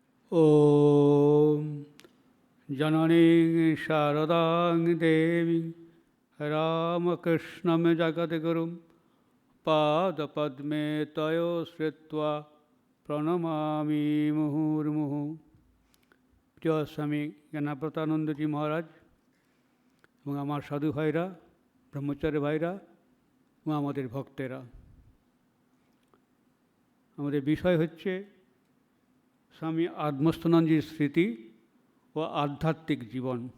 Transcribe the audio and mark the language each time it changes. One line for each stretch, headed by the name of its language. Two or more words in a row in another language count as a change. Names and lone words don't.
Sanskrit: ॐ जननीं शारदां देवीं रामकृष्णं जगद्गुरुं पादपद्मे तयो श्रित्वा প্রণমামি মুহুর্মুহু।
Bangla: প্রিয় স্বামী জ্ঞানাপ্রতানন্দজি মহারাজ এবং আমার সাধু ভাইরা, ব্রহ্মচারী ভাইরা এবং আমাদের ভক্তেরা, আমাদের বিষয় হচ্ছে স্বামী আত্মস্থানন্দজির স্মৃতি ও আধ্যাত্মিক জীবন।